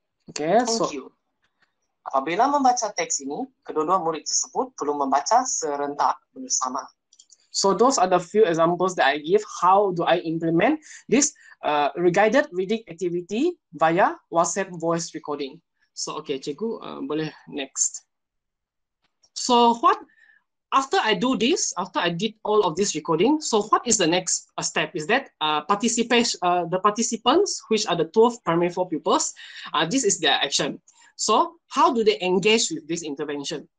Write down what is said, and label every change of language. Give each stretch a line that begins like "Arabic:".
English: Okay, Thank you.
Malay: Apabila membaca teks ini, kedua-dua murid tersebut perlu membaca serentak bersama.
English: So those are the few examples that I give. How do I implement this guided reading activity via WhatsApp voice recording? So okay, Cikgu, boleh next. So after I do this, after I did all of this recording, so what is the next step? Is that the participants, which are the 12 primary 4 pupils, this is their action. So how do they engage with this intervention?